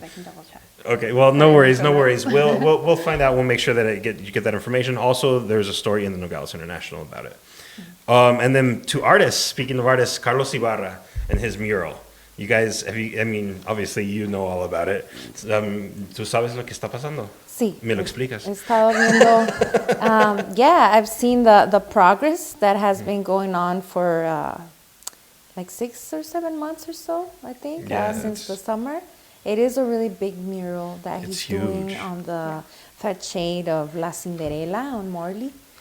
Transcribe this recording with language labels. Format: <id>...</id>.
<en>But I can double check. Okay, well, no worries. We'll find out. We'll make sure that you get that information. Also, there's a story in the Nogales International about it. Mm-hmm. And then to artists, speaking of artists, Carlos Ibarra and his mural. You guys, obviously you know all about it.</en> <es>¿Tú sabes lo que está pasando? Sí. ¿Me lo explicas? He estado viendo,</es> <en>I've seen the progress that has been going on for like 6 or 7 months or so, I think, since the summer. It is a really big mural that he's doing on the facade of La Cinderella on Morley.</en>